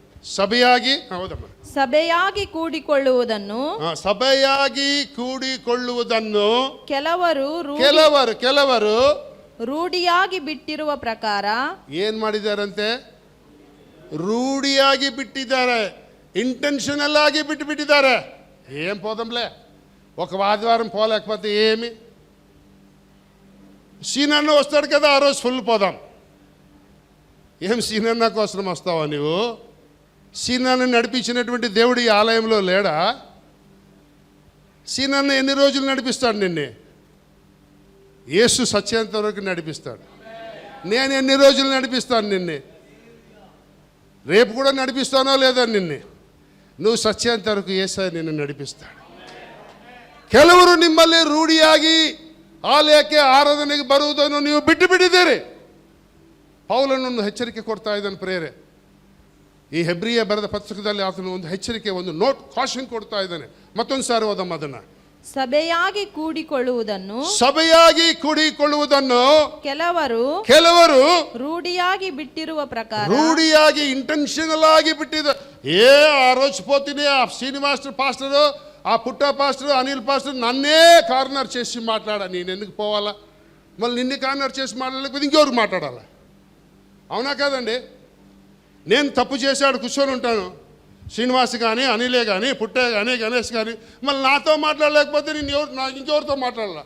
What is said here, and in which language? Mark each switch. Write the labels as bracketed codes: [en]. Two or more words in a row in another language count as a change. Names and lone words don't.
[kn] ಸಭೆಯಾಗಿ ಕೂಡಿಕೊಳ್ಳುವುದನ್ನು ಕೆಲವರು ರೂಢಿಯಾಗಿ ಬಿಟ್ಟಿರುವ ಪ್ರಕಾರ ಏನ್ ಮಾಡಿದಾರಂತೆ? ರೂಢಿಯಾಗಿ ಬಿಟ್ಟಿದ್ದಾರೆ, ಇಂಟೆನ್ಷನಲ್ ಆಗಿ ಬಿಟ್ಟಿದ್ದಾರೆ. [te] ఏం పోదాంలే, ఒక ఆదివారం పోలేకపోతే ఏమి, సీనన్న వస్తాడు కదా ఆ రోజు ఫుల్ పోదాం. ఏం సీనన్న కోసం వస్తావా నువ్వు? సీనన్న నడిపించినటువంటి దేవుడు ఈ ఆలయంలో లేడా? సీనన్న ఎన్ని రోజులు నడిపిస్తాడు నిన్నే? యేసు సత్యంత వరకు నడిపిస్తాడు. నేను ఎన్ని రోజులు నడిపిస్తాను నిన్నే? రేపు కూడా నడిపిస్తానో లేదో నిన్నే. నువ్వు సత్యంత వరకు యేసయ్య నిన్ను నడిపిస్తాడు. [kn] ಕೆಲವರು ನಿಮ್ಮಲ್ಲಿ ರೂಢಿಯಾಗಿ ಆಲಯಕ್ಕೆ ಆರಾಧನೆಗೆ ಬರುವುದನ್ನು ನೀವು ಬಿಟ್ಟು ಬಿಟ್ಟಿದ್ದೀರಿ. ಪೌಲನನ್ನು ಎಚ್ಚರಿಕೆ ಕೊಡ್ತಾ ಇದ್ದಾನೆ ಪ್ರೇರೆ. ಈ ಹೆಬ್ರಿಯ ಬರೆದ ಪುಸ್ತಕದಲ್ಲಿ ಆತನು ಒಂದು ಎಚ್ಚರಿಕೆ, ಒಂದು ನೋಟ್, ಕಾಷನ್ ಕೊಡ್ತಾ ಇದ್ದಾನೆ. ಮತ್ತೊಂದು ಸಾರಿ ಓದಮ್ಮ ಅದನ್ನು. ಸಭೆಯಾಗಿ ಕೂಡಿಕೊಳ್ಳುವುದನ್ನು ಸಭೆಯಾಗಿ ಕೂಡಿಕೊಳ್ಳುವುದನ್ನು ಕೆಲವರು ರೂಢಿಯಾಗಿ ಬಿಟ್ಟಿರುವ ಪ್ರಕಾರ ರೂಢಿಯಾಗಿ ಇಂಟೆನ್ಷನಲ್ ಆಗಿ ಬಿಟ್ಟಿದ. [te] ఆ రోజ్ పోತೀನಿ ఆ శ్రీనివాస్ పాస్టర్, ఆ పుట్ట పాస్టర్, అనిల్ పాస్టర్ నన్నే కార్నర్ చేసి మాట్లాడా. నేను ఎందుకు పోవాలా? మళ్ళీ నిన్ను కార్నర్ చేసి మాట్లాడలేకపోతే ఇంకెవరికి మాట్లాడాలా? అవునా కాదండి? నేను తప్పు చేశాడు కూర్చొని ఉంటాను, శ్రీనివాస్ కానీ, అనిలే కానీ, పుట్టే కానీ, గణేష్ కానీ, మళ్ళీ నాతో మాట్లాడలేకపోతే నేను ఇంకెవరితో మాట్లాడాలా?